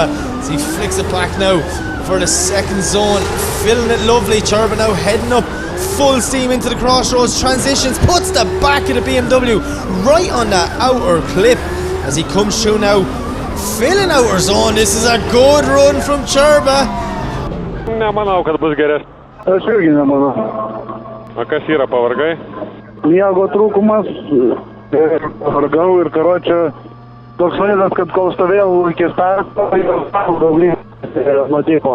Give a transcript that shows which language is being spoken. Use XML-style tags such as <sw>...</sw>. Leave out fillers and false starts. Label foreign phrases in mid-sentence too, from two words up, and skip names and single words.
<en>As he flicks it back now for the second zone. Filling it lovely. Čerba now heading up full steam into the crossroads. Transitions, puts the back of the BMW right on that outer clip as he comes through now. Filling outer zone. This is a good run from Čerba.</en> <lt>Nemanau, kad bus geresnė. Aš irgi nemanau. O kas yra, pavargai? Miego trūkumas, vargau ir karočią toks vaizdas, kad kol stovėjau iki starto, jau gablys nutiko.</lt>